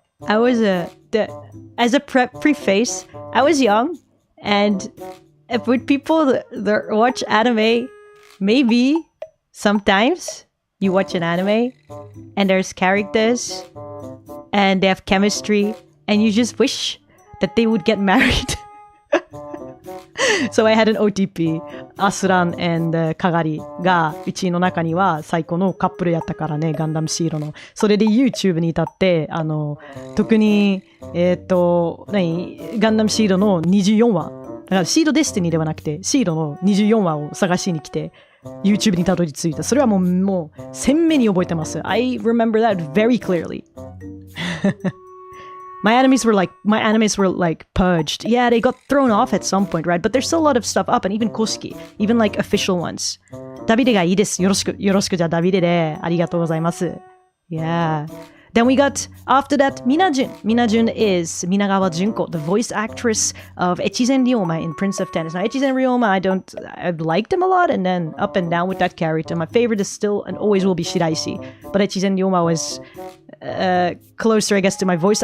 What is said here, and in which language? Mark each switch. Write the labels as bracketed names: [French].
[English] I was as a preface, I was young, and with people that watch anime, maybe sometimes you watch an anime and there's characters and they have chemistry and you just wish that they would get married. So I had an OTP, [Japanese] Asuran and Kagari がうちの中には最高のカップルやったからね、ガンダムシードの。それで YouTube に至って、特に、ガンダムシードの24話。だからシードデスティニーではなくて、シードの24話を探しに来て、YouTube にたどり着いた。それはもう鮮明に覚えてます。 [English] I remember that very clearly. My animes were like purged. Yeah, they got thrown off at some point, right? But there's still a lot of stuff up, and even koshiki, even like official ones. [Japanese] ダビデがいいです。よろしくじゃあダビデでありがとうございます。 [English] Yeah. Then we got, after that, Minajun. Minajun is Minagawa Junko, the voice actress of Echizen Ryoma in Prince of Tennis. Now, Echizen Ryoma, I've liked him a lot, and then up and down with that character. My favorite is still and always will be Shiraishi. But Echizen Ryoma was closer, I guess, to my voice.